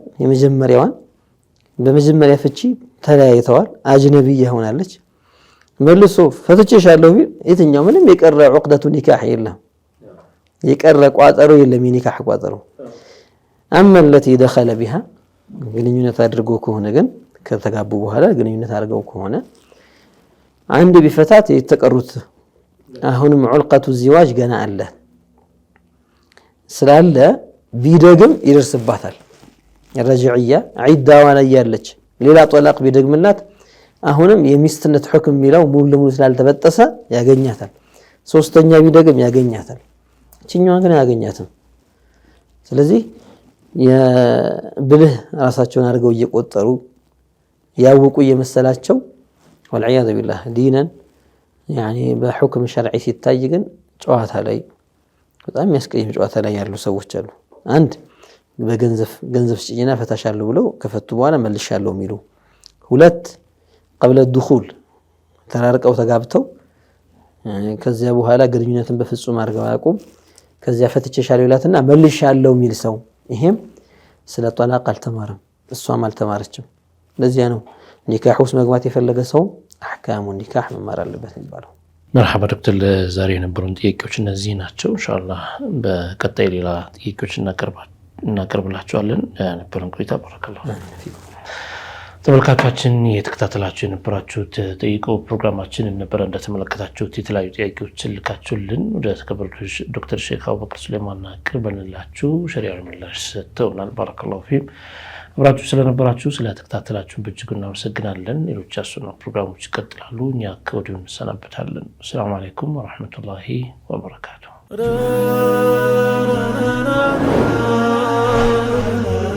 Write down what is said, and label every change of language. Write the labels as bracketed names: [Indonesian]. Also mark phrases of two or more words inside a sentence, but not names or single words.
[Amharic] የመጀመሪያዋን በመጀመሪያ ፍቺ ተለያይተዋል አጅነብይ ሆናለች መልሶ ፈትቼሻለሁ ቢል የትኛው ምንም የቀረ [Arabic] عقدة النكاح [Amharic] የለም የቀረ ቋጠሮ የለም የኒካህ ቋጠሮ [Arabic] أما التي دخل بها [Amharic] ግንኙነት አድርጎ ከሆነ ግን ከተጋቡ በኋላ ግንኙነት አድርገው ከሆነ አንድ ቢፈታት የተቀሩት አሁንም [Arabic] علقة الزواج [Amharic] ገና አለ ስላለ ቢደግም ይደርስባታል ረጅዕያ ዒዳዋ ላይ ያለች ሌላ ጦላቅ ቢደግምላት አሁንም የሚስትነት ሁክም ሚለው ሙሉ ለሙሉ ስላልተበጠሰ ያገኛታል ሶስተኛ ቢደግም ያገኛታል እቺኛዋ ግን ያገኛትም ስለዚህ የብልህ ራሳቸውን አድርገው እየቆጠሩ ያውቁ የመሰላቸው [Arabic] والعياذ بالله ديناً يعني [Amharic] በሁክም ሸርዒ ሲታይ ግን ጨዋታ ላይ በጣም የሚያስቀይም ጨዋታ ላይ ያሉ ሰዎች አሉ አንድ በገንዘብ ስጪና ፈታሻለሁ ብለው ከፈቱ በኋላ መልሻለሁ የሚሉ ሁለት [Arabic] قبل الدخول [Amharic] ተራርቀው ተጋብተው ከዚያ በኋላ ግንኙነትን በፍጹም አድርገው ያቆም ከዚያ ፈትቼሻለሁ ይላትና መልሻለሁ የሚል ሰው ይሄም ስለ ጧላቅ አልተማረም እሷም አልተማረችም ለዚያ ነው ኒካህ ውስጥ መግባት የፈለገ ሰው [Arabic] أحكام النكاح [Amharic] መማር አለበት የሚባለው [Arabic] مرحبا دكتور [Amharic] ዛሬ የነበሩን ጥያቄዎች እነዚህ ናቸው ኢንሻአላህ በቀጣይ ሌላ ጥያቄዎች እናቀርብላችኋለን ነበረን ቆይታ [Arabic] بارك الله فيكم [Amharic] ተመልካቾቻችን የተከታተላችሁ የነበራችሁት ጠይቁ ፕሮግራማችን ነበር እንደተመለከታችሁት የተለያዩ ጥያቄዎችን ልካችሁልን ወደ ተከበሩት ዶክተር ሼክ አቡበክር ሱሌማን አቅርበንላችሁ ሸሪዓዊ ምላሽ ሰጥተውናል [Arabic] بارك الله فيكم [Amharic] አብራችሁ ስለነበራችሁ ስለተከታተላችሁ በእጅጉ እናመሰግናለን ሌሎች ያሱና ፕሮግራሞች ይቀጥላሉ እኛ ከወዲሁ እንሰናበታለን [Arabic] سلام عليكم ورحمة الله وبركاته